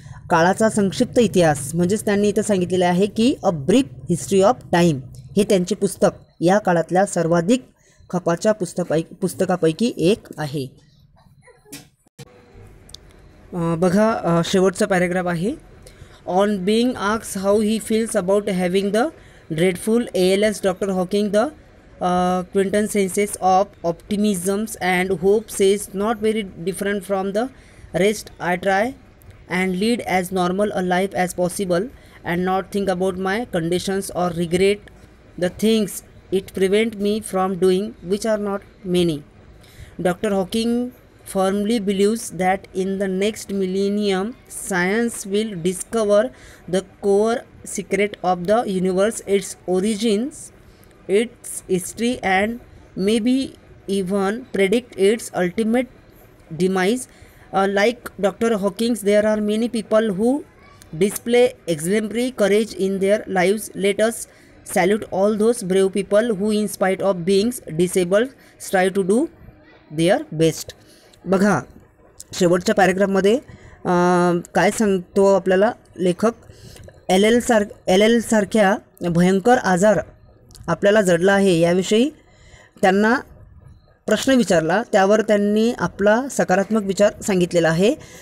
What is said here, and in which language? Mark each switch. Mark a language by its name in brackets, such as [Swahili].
[Marathi] काळाचा संक्षिप्त इतिहास म्हणजेच त्यांनी इथं सांगितलेले आहे की a brief history of time हे त्यांचे पुस्तक या काळातल्या सर्वाधिक खपाच्या पुस्तकापैकी एक आहे. बघा, शेवटचा पॅरेग्राफ आहे. [English] On being asked how he feels about having the dreadful ALS. Dr. Hawking, the quintessence of optimisms and hope, says not very different from the rest. I try and lead as normal a life as possible and not think about my conditions or regret the things it prevent me from doing, which are not many. Dr. Hawking firmly believes that in the next millennium, science will discover the core secret of the universe, its origins, its history, and maybe even predict its ultimate demise. Like Dr. Hawkins, there are many people who display exemplary courage in their lives. Let us salute all those brave people who, in spite of being disabled, strive to do their best. [Marathi] बघा शेवटच्या पॅरेग्राफमध्ये काय सांगतो आपल्याला लेखक, L L सारख्या भयंकर आजार आपल्याला जडला आहे याविषयी त्यांना प्रश्न विचारला, त्यावर त्यांनी आपला सकारात्मक विचार सांगितलेला आहे.